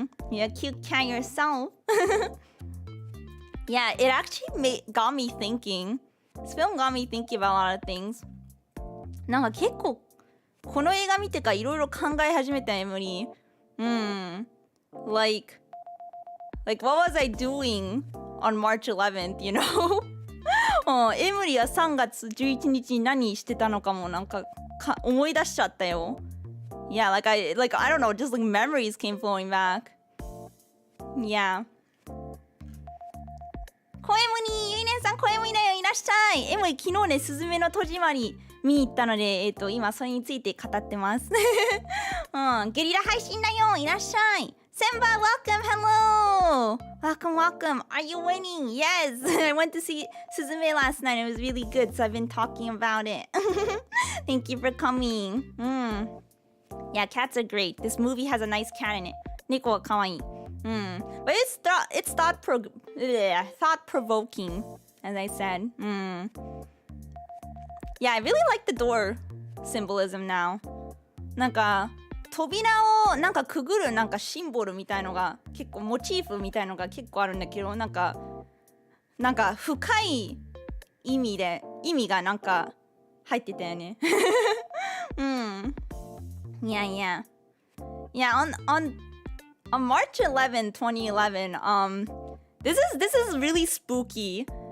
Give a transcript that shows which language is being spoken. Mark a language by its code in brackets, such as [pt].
[en] You're a cute cat yourself. Yeah, it actually got me thinking. This film got me thinking about a lot of things. [ja] なんか結構この映画見てからいろいろ考え始めたエムリー。 [en] Like what was I doing on March 11th, you know? [ja] エムリーは3月11日に何してたのかもなんか思い出しちゃったよ。 [en] Yeah, like I don't know, just like memories came flowing back. Yeah. [ja] コエムニー、ゆいねんさん、コエムニーだよ、いらっしゃい。エムリ昨日ね、すずめの戸締まり見に行ったので、今それについて語ってます。ゲリラ配信だよ、いらっしゃい。 [en] Senpai, welcome, hello! Welcome. Are you winning? Yes! I went to see Suzume last night. It was really good, so I've been talking about it. Thank you for coming. Yeah, cats are great. This movie has a nice cat in it. [ja] 猫は可愛い。 [en] But it's thought-provoking, as I said. Yeah, I really like the door symbolism now. [ja] なんか扉をなんかくぐるなんかシンボルみたいのが結構モチーフみたいのが結構あるんだけど、なんか深い意味がなんか入ってたよね。 [en] Yeah. On March 11, 2011, this is really spooky.